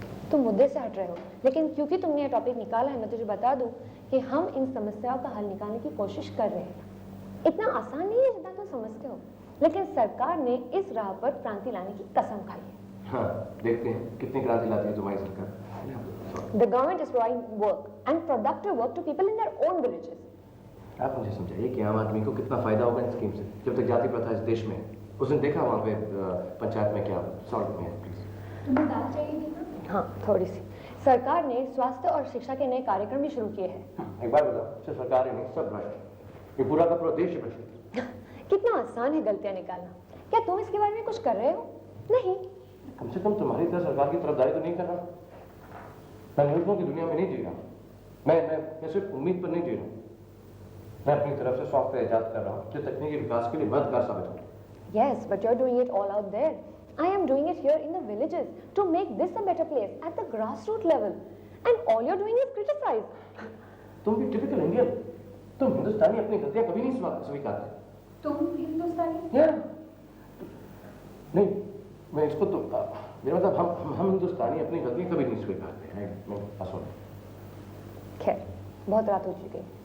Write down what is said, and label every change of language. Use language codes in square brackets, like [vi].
[hi] तुम मुद्दे से हट रहे हो, लेकिन क्योंकि तुमने ये टॉपिक निकाला है, मैं तुझे बता दूं कि हम इन समस्याओं का हल निकालने की कोशिश कर रहे हैं। इतना आसान नहीं है जितना तुम समझते हो, लेकिन सरकार ने इस राह पर क्रांति लाने की कसम खाई है। हाँ, देखते हैं कितनी क्रांति लाती है तुम्हारी सरकार। [en] The government is providing work and productive work to people in their own villages. [hi] आप मुझे समझाइए कि आम आदमी को कितना फायदा होगा इन स्कीम से। जब तक जाति प्रथा इस देश में है, उसने देखा वहाँ पे पंचायत में क्या सॉल्व में है। [en] please, [hi] तुम्हें दाल चाहिए गीता? हाँ, थोड़ी सी। सरकार ने स्वास्थ्य और शिक्षा के नए कार्यक्रम भी शुरू किए हैं। एक बार बताओ, सिर्फ सरकार ही नहीं, सब भ्रष्ट। ये पूरा का पूरा देश ही भ्रष्ट है। कितना आसान है गलतियां निकालना। क्या तुम इसके बारे में कुछ कर रहे हो? नहीं। कम से कम तुम्हारी तरह सरकार की तरफदारी तो नहीं कर रहा। मैं मूर्खों की दुनिया में नहीं जी रहा। मैं सिर्फ उम्मीद पर नहीं जी रहा। मैं अपनी तरफ से सॉफ्टवेयर इजाद कर रहा हूँ जो तकनीकी विकास के लिए मददगार साबित हो। [en] Yes, but you're doing it all out there. I am doing it here in the villages to make this a better place at the grassroots level. And all you're doing is criticize. [hi] तुम भी typical Indian. तुम हिंदुस्तानी अपनी गलतियां कभी नहीं स्वीकारते। तुम हिंदुस्तानी? नहीं, मैं इसको तो मेरा मतलब हम हिंदुस्तानी अपनी गलतियां कभी नहीं स्वीकारते। मैं असो। खैर, बहुत रात हो चुकी है।